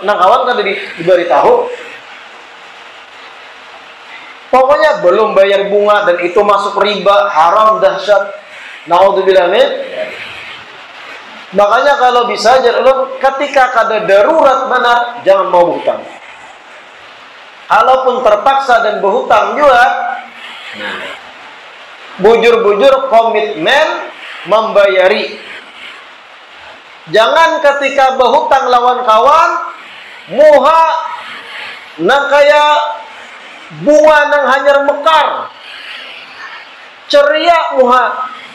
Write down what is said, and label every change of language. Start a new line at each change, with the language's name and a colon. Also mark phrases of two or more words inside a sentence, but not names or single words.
Indonesian: Nah kawan kan diberitahu. Pokoknya belum bayar bunga dan itu masuk riba, haram, dahsyat.
Arabic: نعوذ بالله من.
Indonesian: Makanya kalau bisa ketika kada darurat benar, jangan mau berhutang.
Banjar: Kalaupun terpaksa dan berhutang juga, bujur-bujur komitmen membayari. Jangan ketika berhutang lawan kawan, muha nang kaya bunga nang hanyar mekar, ceria muha.